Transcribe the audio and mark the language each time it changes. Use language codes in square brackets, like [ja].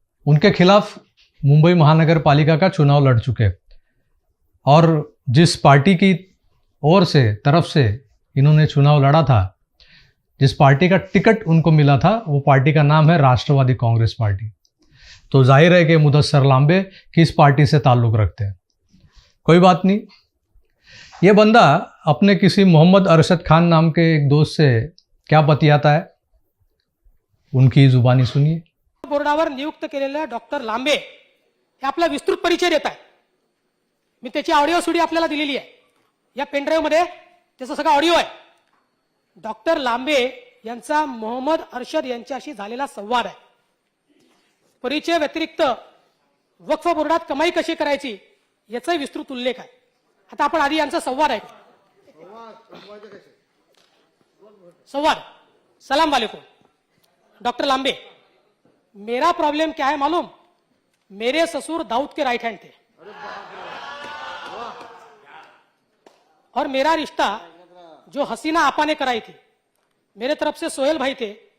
[hi] उनके खिलाफ मुंबई महानगर पालिका का चुनाव लड़ चुके, और जिस पार्टी की ओर से तरफ से इन्होंने चुनाव लड़ा था, जिस पार्टी का टिकट उनको मिला था, वो पार्टी का नाम है राष्ट्रवादी कांग्रेस पार्टी। तो जाहिर है कि मुदस्सिर लांबे किस पार्टी से ताल्लुक़ रखते हैं। कोई बात नहीं, ये बंदा अपने किसी मोहम्मद अरशद खान नाम के एक दोस्त से क्या बतियाता है, उनकी जुबानी सुनिए। [mr] बोर्डावर नियुक्त केलेले डॉक्टर लांबे हे आपला विस्तृत परिचय देत आहे। मी त्याची ऑडिओ सुडी आपल्याला दिलेली आहे, या पेनड्राईव्ह मध्ये त्याचा सगळा ऑडिओ आहे। डॉक्टर लांबे यांचा मोहम्मद अरशद यांच्याशी झालेला संवाद आहे। परिचय व्यतिरिक्त वक्फ बोर्डात कमाई कशी करायची याचा विस्तृत उल्लेख आहे। आता आपण आधी यांचा संवाद आहे। संवाद। [hi] सलाम वालेकुम डॉक्टर लांबे, मेरा प्रॉब्लम क्या है मालूम? मेरे ससुर दाऊद के राइट हैंड थे और मेरा रिश्ता जो हसीना आपा ने कराई थी, मेरे तरफ से सोहेल भाई थे